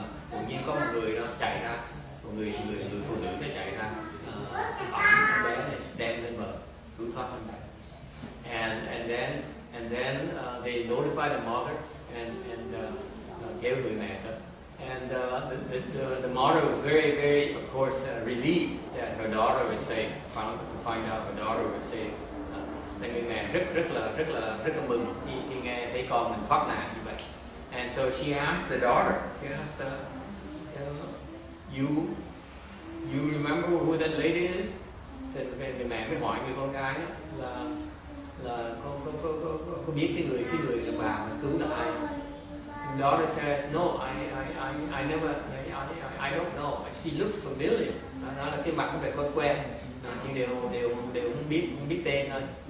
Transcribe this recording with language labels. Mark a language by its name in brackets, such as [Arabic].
[Vietnamese] Tự nhiên có một người đó chạy ra, một người phụ nữ nó chạy ra, ẵm bé này đem lên bờ, cứu thoát con bé. [English] And then they notified the mother and [Vietnamese] kêu người mẹ tới. [English] And the mother was very, very, of course, relieved that her daughter was saved. To find out her daughter was saved. [Vietnamese] Là người mẹ rất là mừng khi nghe thấy con mình thoát nạn như vậy. [English] And so she asked the daughter, she asked, you remember who that lady is? [Vietnamese] Thì người mẹ mới hỏi người con gái là có biết cái người đàn bà mà cứu là ai? [English] The daughter says, no, I never, I don't know. She looks familiar. [Vietnamese] Đó là cái mặt nó phải quen, nhưng đều không biết tên thôi.